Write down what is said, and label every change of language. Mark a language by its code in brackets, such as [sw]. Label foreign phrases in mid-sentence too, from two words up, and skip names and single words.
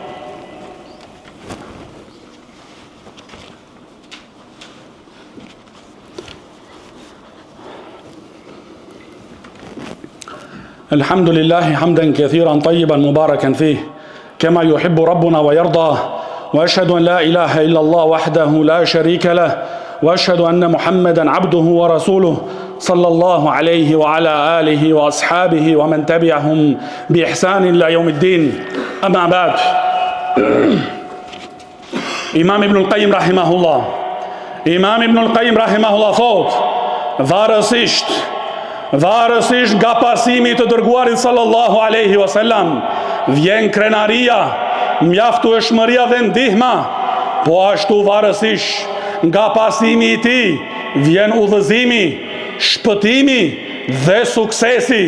[ar] الحمد لله حمدا كثيرا طيبا مباركا فيه كما يحب ربنا ويرضى، وأشهد أن لا إله إلا الله وحده لا شريك له، وأشهد أن محمدا عبده ورسوله صلى الله عليه وعلى آله وأصحابه ومن تبعهم بإحسان إلى يوم الدين. أما بعد. [sq] Imam Ibn al-Qayyim rahimahullah thot, varësisht nga pasimi të dërguarit [ar] صلى الله عليه وسلم [sq] vjen krenaria, mjaftueshmëria dhe ndihma, po ashtu varësisht nga pasimi i tij vjen udhëzimi, shpëtimi dhe suksesi.